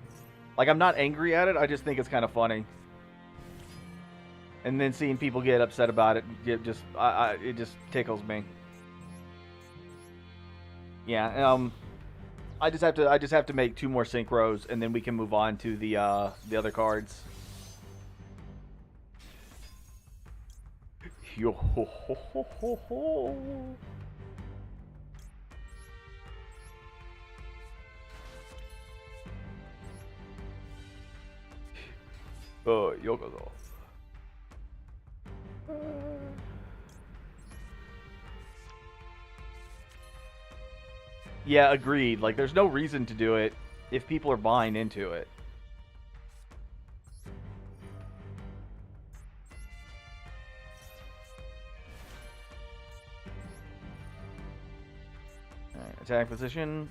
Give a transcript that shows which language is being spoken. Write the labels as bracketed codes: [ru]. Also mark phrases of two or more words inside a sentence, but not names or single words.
[en] Like, I'm not angry at it, I just think it's kind of funny. And then seeing people get upset about it, it just tickles me. Yeah, I just have to make two more synchros, and then we can move on to the other cards. Yo ho ho ho ho ho. Yokozo. Yeah, agreed. Like, there's no reason to do it if people are buying into it. Alright, attack position.